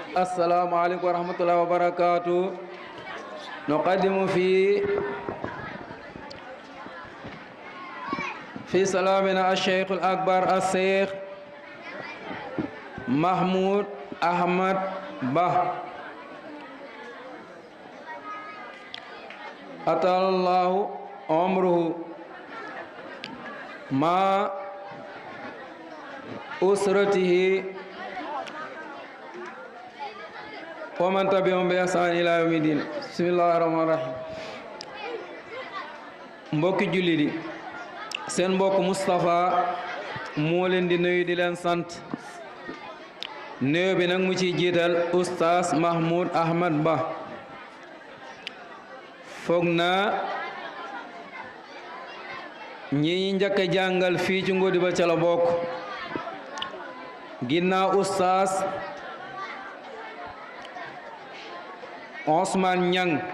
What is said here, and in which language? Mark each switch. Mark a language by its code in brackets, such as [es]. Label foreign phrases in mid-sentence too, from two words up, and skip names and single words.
[ar] السلام عليكم ورحمة الله وبركاته. نقدم في سلامنا الشيخ الأكبر الشيخ محمود أحمد با أطال الله عمره مع أسرته ومن تبعهم بإحسان إلى يوم الدين. بسم الله الرحمن الرحيم. [wo] mbokki jullit yi seen mbokk Moustapha moo leen di nuyu di leen sant nuyu bi nag mu ciy jiital oustaz Mahmoud Ahmad Ba foog naa ñi njëkk a jàngal fii ci Ngodiba ca la bokk ginnaaw oustaz Ousmane Niang